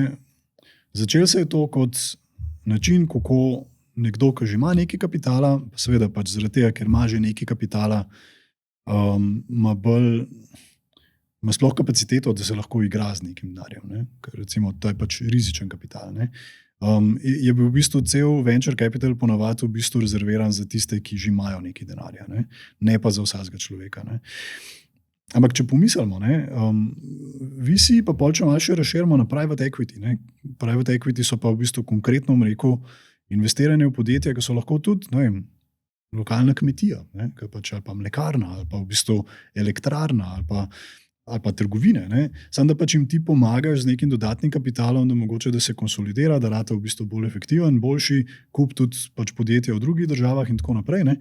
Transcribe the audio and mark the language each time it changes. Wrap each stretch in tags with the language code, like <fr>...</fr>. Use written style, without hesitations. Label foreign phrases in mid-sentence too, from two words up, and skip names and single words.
<sl>Začelo se je to kot način, kako nekdo, ki že ima nekaj kapitala, seveda pač zaradi tega, ker ima že nekaj kapitala, ima sploh kapaciteto, da se lahko igra z nekim denarjem, ne? Ker recimo to je pač rizičen kapital, ne? Je bil v bistvu cel</sl> <en>venture capital</en> <sl>ponavadi v bistvu rezerviran za tiste, ki že imajo nekaj denarja, ne pa za vsakega človeka, ne? Ampak če pomislimo, VC pa pol, če malo še razširimo na</sl> <en>private equity,</en> <sl>ne?</sl> <en>Private equity</en> <sl>so pa v bistvu konkretno rekel investiranje v podjetja, ki so lahko tudi, ne vem, lokalna kmetija, ne? Pač, ali pa mlekarna, ali pa v bistvu elektrarna, ali pa trgovine, ne? Samo da pač jim ti pomagaš z nekim dodatnim kapitalom, da mogoče da se konsolidira, da rata v bistvu bolj efektiven, boljši, kup tudi pač podjetja v drugih državah in tako naprej, ne?</sl>